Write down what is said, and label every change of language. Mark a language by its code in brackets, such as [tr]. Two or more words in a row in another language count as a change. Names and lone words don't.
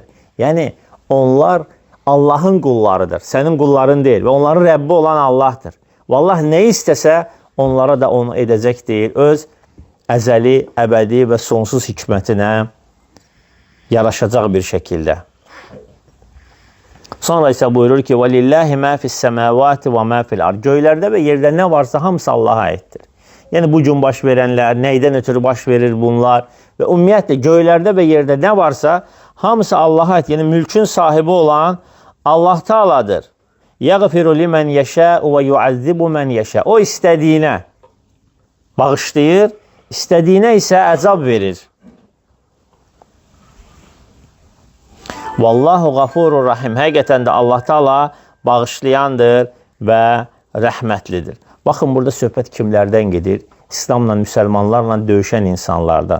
[az] Yəni, onlar Allahın qullarıdır, sənin qulların deyil və onların Rəbbi olan Allahdır. Və Allah nə istəsə, onlara da onu edəcək deyil, öz əzəli, əbədi və sonsuz hikmətinə yaraşacaq bir şəkildə. Sonra isə buyurur ki, [ar] وَلِلَّهِ مَا فِي السَّمَاوَاتِ وَمَا فِي الْأَرْضِ [az] Göylərdə və yerdə nə varsa hamısı Allaha aiddir. Yəni, bu gün baş verənlər, nəydən ötürü baş verir bunlar və ümumiyyətlə göylərdə və yerdə nə varsa hamısı Allaha aid. Yəni, mülkün sahibi olan Allah Teala'dır. [ar] يَغْفِرُ لِمَنْ يَشَاءُ وَيُعَذِّبُ مَنْ يَشَاءُ [az] O istədiyinə bağışlayır, istədiyinə isə əzab verir. [ar] والله غفور رحيم. [az] Həqiqətən də Allah Teala bağışlayandır və rəhmətlidir. Baxın, burada söhbət kimlərdən gedir? İslamla, müsəlmanlarla döyüşən insanlardan.